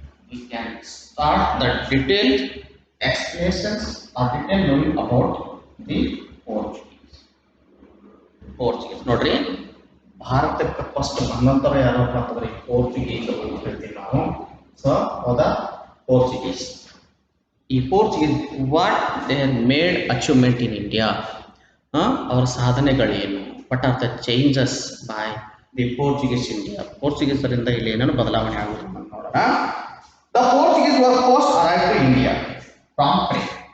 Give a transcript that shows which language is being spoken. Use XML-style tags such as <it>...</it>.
<en>We can start the detailed explanations or detailed knowing about the Portuguese.</en> <kn>ನೋಡ್ರಿ, ಭಾರತಕ್ಕೆ first ಬಂದಂತರ ಯಾರಪ್ಪ ಅಂತಂದ್ರೆ Portuguese ಅಂತ ಹೇಳ್ತೀವಿ ನಾವು.</kn> <en>So ಹೌದಾ, Portuguese. ಈ Portuguese what they made achievement in India,</en> <kn>ಅವರ ಸಾಧನೆಗಳೇನು,</kn> <en>What are the changes by the Portuguese India.</en> <kn>ಪೋರ್ಚುಗೀಸರಿಂದ ಇಲ್ಲಿ ಏನೇನು ಬದಲಾವಣೆ ಆಗುತ್ತೆ ಅಂತ ನೋಡೋಣ.</kn> <en>The Portuguese were first arrived to India for trade.</en>